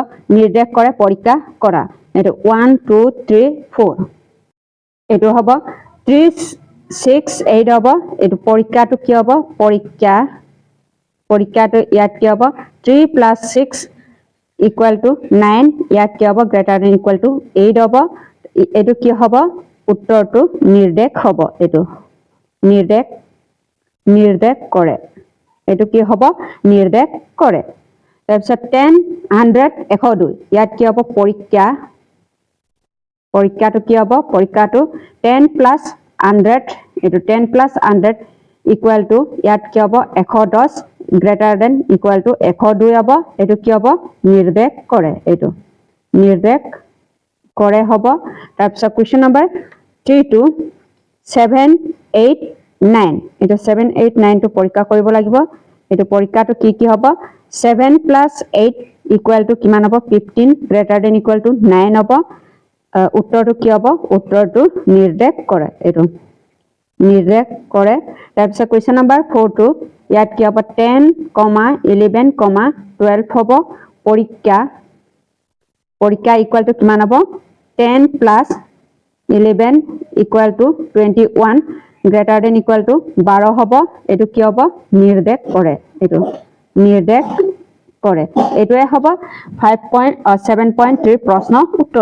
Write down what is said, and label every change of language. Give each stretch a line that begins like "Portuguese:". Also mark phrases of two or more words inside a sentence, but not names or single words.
Assamese: নিৰ্দেশ কৰে পৰীক্ষা কৰা এটো 1 2 3 4 এটো হ'ব 3 6 8 হ'ব এটো পৰীক্ষাটো কি হ'ব পৰীক্ষাটো ইয়াত কি হ'ব 3 + 6 = 9 ইয়াত কি হ'ব
English: greater than equal to
Assamese: 8 হ'ব এটো কি হ'ব উত্তৰটো নিৰ্দেশ হ'ব এটো নিৰ্দেশ কৰে এটো কি হ'ব নিৰ্দেশ কৰে তাৰপিছত 10 100 102 ইয়াত কি হ'ব পৰীক্ষাটো কি হ'ব পৰীক্ষাটো 10 + 100 এটো 10 + 100 = ইয়াত কি হ'ব 110 greater
English: than equal to
Assamese: 102 হ'ব এটো কি হ'ব নিৰ্দেশ কৰে এটো নিৰ্দেশ কৰে হ'ব তাৰপিছত কোৱেশ্চন নম্বৰ 3 7 8 9 এটো 7 8 9 টো পৰীক্ষা কৰিব লাগিব এটো পৰীক্ষাটো কি হ'ব 7 + 8 = কিমান হ'ব 15
English: greater than equal to
Assamese: 9 হ'ব উত্তৰটো কি হ'ব উত্তৰটো নিৰ্দেশ কৰে এটো নিৰ্দেশ কৰে তাৰপিছত
English: question number
Assamese: 4 ইয়াত কি হ'ব 10, 11, 12 হ'ব পৰীক্ষা = কিমান হ'ব 10 + 11 = 21
English: greater than equal to
Assamese: 12 হ'ব এটো কি হ'ব নিৰ্দেশ কৰে এটো নিৰ্দেশ কৰে এটোৱে হ'ব 7.3 প্ৰশ্ন উত্তৰ